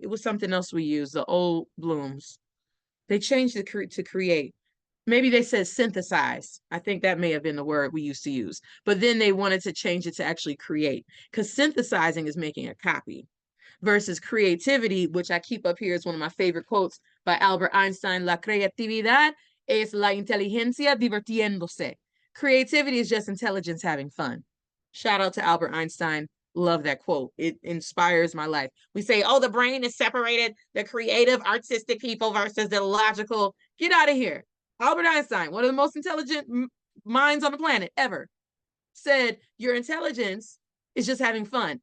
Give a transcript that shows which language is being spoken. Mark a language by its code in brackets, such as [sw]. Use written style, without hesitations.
[en] It was something else we used, the old blooms. They changed it to create. Maybe they said synthesize. I think that may have been the word we used to use. But then they wanted to change it to actually create, because synthesizing is making a copy versus creativity, which I keep up here is one of my favorite quotes by Albert Einstein. [es] La creatividad es la inteligencia divirtiéndose. [en] Creativity is just intelligence having fun. Shout out to Albert Einstein. Love that quote. It inspires my life. We say, oh, the brain is separated, the creative, artistic people versus the logical. Get out of here. Albert Einstein, one of the most intelligent minds on the planet ever, said your intelligence is just having fun.